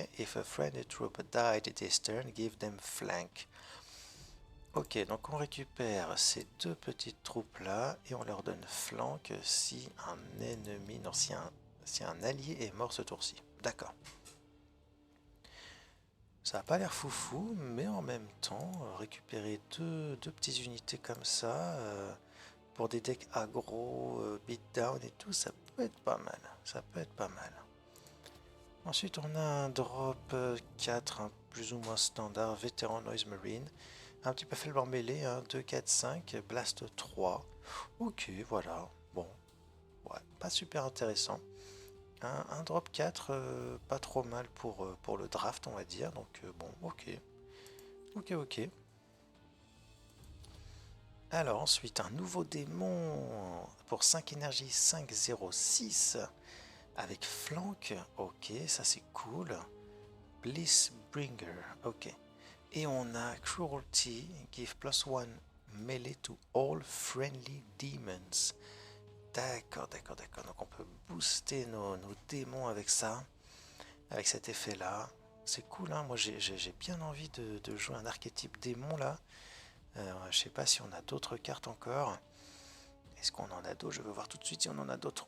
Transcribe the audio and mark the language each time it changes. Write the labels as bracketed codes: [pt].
[en] If a friendly troop died this turn, give them flank. [fr] Ok, donc on récupère ces deux petites troupes là et on leur donne flank si un ennemi, non, si un allié est mort ce tour-ci. D'accord. Ça n'a pas l'air foufou, mais en même temps, récupérer deux petites unités comme ça, pour des decks aggro, beatdown et tout, ça peut être pas mal. Ça peut être pas mal. Ensuite, on a un drop 4, hein, plus ou moins standard, vétéran Noise Marine. Un petit peu faible en mêlée, hein, 2, 4, 5, Blast 3. Ok, voilà. Bon, ouais, pas super intéressant. Un drop 4, pas trop mal pour le draft, on va dire. Donc, bon, ok. Ok, ok. Alors, ensuite, un nouveau démon pour 5 énergies 506 avec flank. Ok, ça c'est cool. Blissbringer. Ok. Et on a [en] Cruelty, give plus 1 melee to all friendly demons. [fr] D'accord, d'accord, d'accord. Donc on peut booster nos démons avec ça, avec cet effet-là. C'est cool, hein. Moi j'ai bien envie de jouer un archétype démon là. Je sais pas si on a d'autres cartes encore. Est-ce qu'on en a d'autres? Je veux voir tout de suite si on en a d'autres.